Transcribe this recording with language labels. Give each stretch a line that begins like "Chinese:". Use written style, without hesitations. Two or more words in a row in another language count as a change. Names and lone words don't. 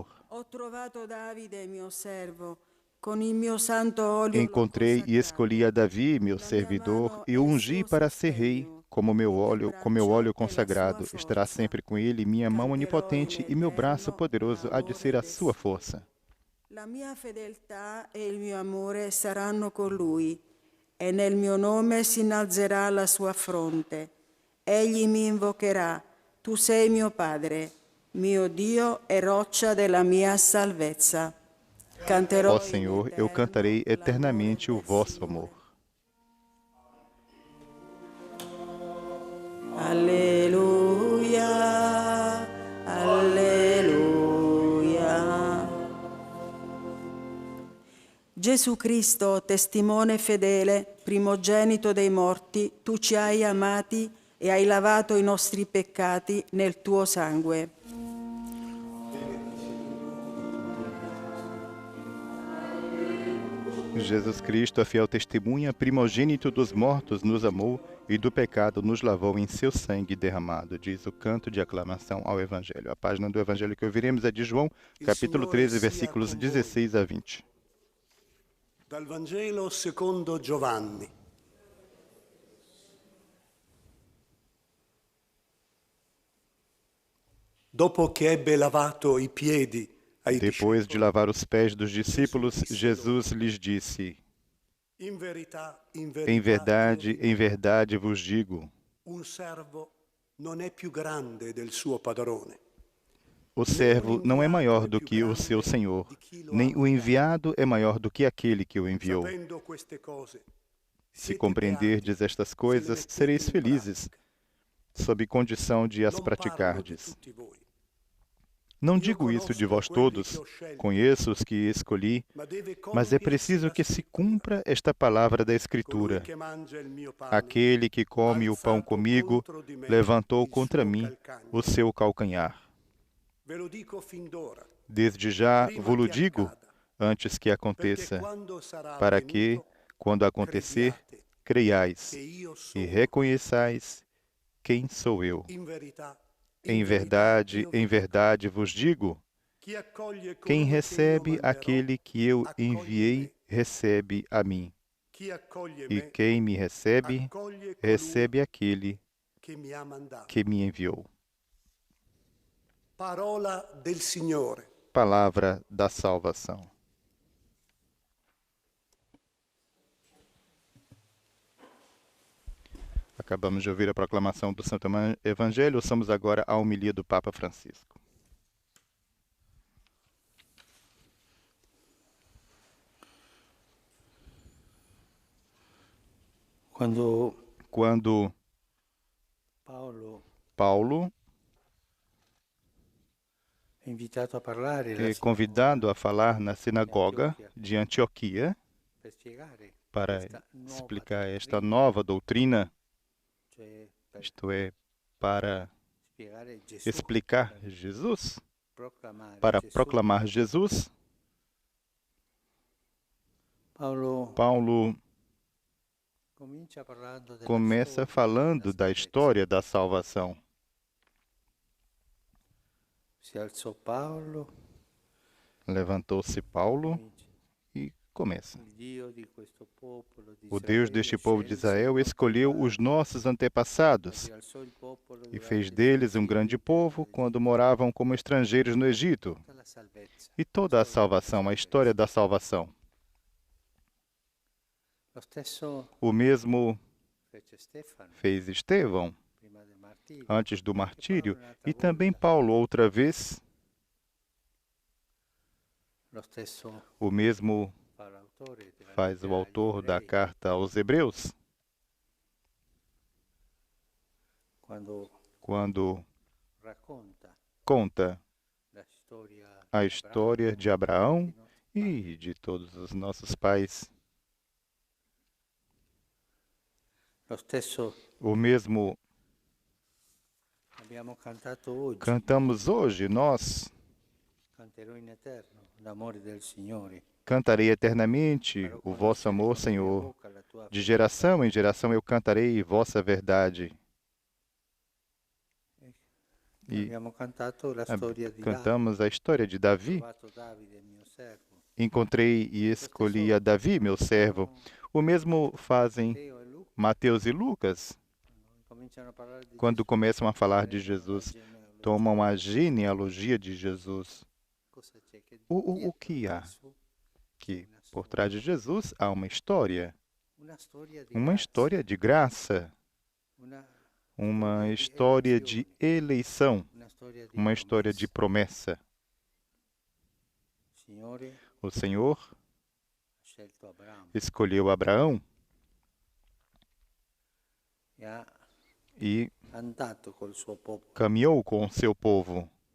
Italian: Ho trovato Davide, mio servo, con il mio santo olio l'ho
Portuguese: Encontrei e escolhi a
Italian: consacrato.
Portuguese: Davi, meu servidor, e o ungi para ser rei, como meu óleo consagrado. Estará sempre com ele minha mão onipotente e meu braço poderoso há de ser a sua força.
Italian: La mia fedeltà e il mio amore saranno con lui, e nel mio nome si innalzerà la sua fronte. Egli mi invocherà, tu sei mio Padre, mio Dio e roccia della mia salvezza. Canterò
Portuguese: Ó Senhor, eu cantarei eternamente o vosso amor.
Italian: Alleluia, alleluia. Gesù Cristo, testimone fedele, primogenito dei morti, tu ci hai amati e hai lavato i nostri peccati nel tuo sangue.
Portuguese: Jesus Cristo, a fiel testemunha, primogênito dos mortos, nos amou e do pecado nos lavou em seu sangue derramado, diz o canto de aclamação ao Evangelho. A página do Evangelho que ouviremos é de João, capítulo 13, versículos 16 a 20.
Italian: Dal Vangelo secondo Giovanni. Dopo che ebbe lavato i piedi ai
Portuguese: Depois de
Italian: discepoli,
Portuguese: lavar os pés dos discípulos, Jesus lhes disse:
Italian: in verità,
Portuguese: Em verdade vos digo,
Italian: un servo non è più grande del suo padrone.
Portuguese: o servo não é maior do que o seu senhor, nem o enviado é maior do que aquele que o enviou.
Italian: Sapendo queste cose,
Portuguese: Se
Italian: siete
Portuguese: compreenderdes
Italian: beati
Portuguese: estas
Italian: se le
Portuguese: coisas,
Italian: mettete
Portuguese: sereis
Italian: in
Portuguese: felizes,
Italian: pratica.
Portuguese: sob condição de as
Italian: Non parlo di
Portuguese: praticardes.
Italian: tutti voi,
Portuguese: Não digo isso de vós todos, conheço os que escolhi,
Italian: ma deve
Portuguese: mas é
Italian: compiersi
Portuguese: preciso
Italian: la
Portuguese: que se
Italian: scrittura.
Portuguese: cumpra esta palavra da
Italian: Colui
Portuguese: Escritura.
Italian: che mangia il mio pane,
Portuguese: Aquele que come o pão
Italian: alzato
Portuguese: comigo,
Italian: contro di me
Portuguese: levantou
Italian: il
Portuguese: contra
Italian: suo
Portuguese: mim
Italian: calcagno.
Portuguese: o seu calcanhar.
Italian: Ve lo dico fin d'ora,
Portuguese: Desde já
Italian: prima
Portuguese: vos-lo
Italian: che
Portuguese: digo,
Italian: accada,
Portuguese: antes que
Italian: perché
Portuguese: aconteça,
Italian: quando sarà
Portuguese: para que,
Italian: avvenuto,
Portuguese: quando acontecer,
Italian: crediate
Portuguese: creiais
Italian: che io
Portuguese: e
Italian: sono.
Portuguese: reconheçais quem sou eu.
Italian: In verità,
Portuguese: Em
Italian: io
Portuguese: verdade vos digo,
Italian: chi accoglie
Portuguese: quem
Italian: colui che io
Portuguese: recebe
Italian: manderò,
Portuguese: aquele que eu
Italian: accoglie
Portuguese: enviei,
Italian: me.
Portuguese: recebe a mim.
Italian: Chi accoglie
Portuguese: E
Italian: me,
Portuguese: quem me recebe,
Italian: accoglie colui
Portuguese: recebe aquele
Italian: che mi ha mandato.
Portuguese: que me enviou.
Italian: Parola del Signore.
Portuguese: Palavra da salvação. Acabamos de ouvir a proclamação do Santo Evangelho, ouçamos agora a homilia do Papa Francisco.
Italian: Quando
Portuguese: Paulo
Italian: è invitato a parlare
Portuguese: é convidado a falar na sinagoga de Antioquia
Italian: per spiegare
Portuguese: para
Italian: questa nuova
Portuguese: explicar esta
Italian: dottrina,
Portuguese: nova doutrina,
Italian: cioè per
Portuguese: isto é, para
Italian: spiegare Gesù,
Portuguese: explicar Jesus,
Italian: proclamare
Portuguese: para
Italian: Gesù.
Portuguese: proclamar Jesus. Paulo
Italian: Comincia parlando della
Portuguese: começa
Italian: storia
Portuguese: falando da
Italian: della
Portuguese: história da salvação.
Italian: Si alzò Paolo,
Portuguese: Levantou-se Paulo
Italian: comincia.
Portuguese: e começa.
Italian: Il Dio di questo popolo di
Portuguese: O Deus
Italian: Israele
Portuguese: deste povo de
Italian: scelse
Portuguese: Israel
Italian: i
Portuguese: escolheu
Italian: nostri
Portuguese: os nossos antepassados
Italian: padri, alzò il popolo
Portuguese: e
Italian: durante
Portuguese: fez
Italian: il
Portuguese: deles
Italian: suo
Portuguese: um grande
Italian: esilio,
Portuguese: povo quando moravam como estrangeiros no Egito.
Italian: tutta la salvezza,
Portuguese: E toda a salvação, a história da salvação.
Italian: Lo stesso
Portuguese: O mesmo
Italian: fece Stefano
Portuguese: fez Estevão
Italian: prima del martirio.
Portuguese: antes do
Italian: E Paolo
Portuguese: martírio
Italian: un'altra
Portuguese: e também
Italian: volta.
Portuguese: Paulo outra vez.
Italian: Lo stesso
Portuguese: O mesmo
Italian: fa l'autore della
Portuguese: faz
Italian: lettera
Portuguese: o
Italian: agli
Portuguese: autor da
Italian: Ebrei,
Portuguese: carta aos Hebreus,
Italian: quando
Portuguese: conta
Italian: racconta
Portuguese: a história de Abraão e e de todos os nossos pais.
Italian: lo stesso
Portuguese: O mesmo
Italian: abbiamo cantato oggi.
Portuguese: cantamos hoje, nós.
Italian: Canterò in eterno l'amore del Signore.
Portuguese: Cantarei eternamente o vosso amor, Senhor. De geração em geração eu cantarei vossa verdade. E
Italian: Abbiamo cantato la storia di
Portuguese: cantamos a história de Davi.
Italian: Trovato Davide, mio servo.
Portuguese: Encontrei e escolhi a Davi, meu servo. O mesmo fazem
Italian: Matteo e Luca
Portuguese: Mateus e Lucas,
Italian: cominciano a parlare di quando Gesù.
Portuguese: começam a falar de
Italian: Prendono la
Portuguese: Jesus.
Italian: genealogia.
Portuguese: Tomam a genealogia de Jesus.
Italian: Cosa c'è che
Portuguese: O que há? Que por trás de Jesus há uma história de graça, uma história de eleição, uma história de promessa. O Senhor escolheu Abraão e caminhou com o seu povo.